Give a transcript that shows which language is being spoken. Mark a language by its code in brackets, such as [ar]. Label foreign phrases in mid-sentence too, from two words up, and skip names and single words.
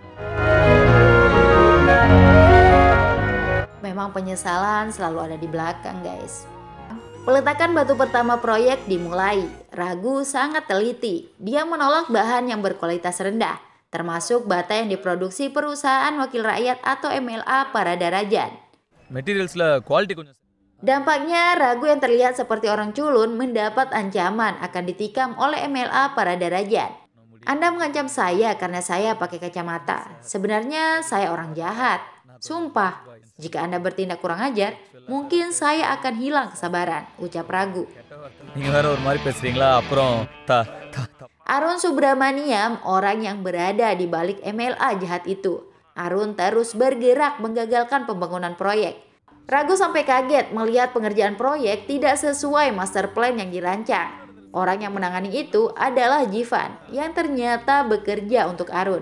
[id] Memang penyesalan selalu ada di belakang, guys. Peletakan batu pertama proyek dimulai. Ragu sangat teliti. Dia menolak bahan yang berkualitas rendah, termasuk bata yang diproduksi perusahaan wakil rakyat atau MLA Paradarajan. [ta] மெட்டீரியல்ஸ்ல குவாலிட்டி கொஞ்சம் [id] Dampaknya, Ragu yang terlihat seperti orang culun mendapat ancaman akan ditikam oleh MLA Paradarajan. Anda mengancam saya karena saya pakai kacamata. Sebenarnya saya orang jahat. Sumpah, jika Anda bertindak kurang ajar, mungkin saya akan hilang kesabaran, ucap Ragu. [ta] நீங்க வேற ஒரு மாதிரி பேசுறீங்களா அப்புறம் [id] Arun Subramaniam, orang yang berada di balik MLA jahat itu. Arun terus bergerak menggagalkan pembangunan proyek. Ragu sampai kaget melihat pengerjaan proyek tidak sesuai master plan yang dirancang. Orang yang menangani itu adalah Jivan, yang ternyata bekerja untuk Arun.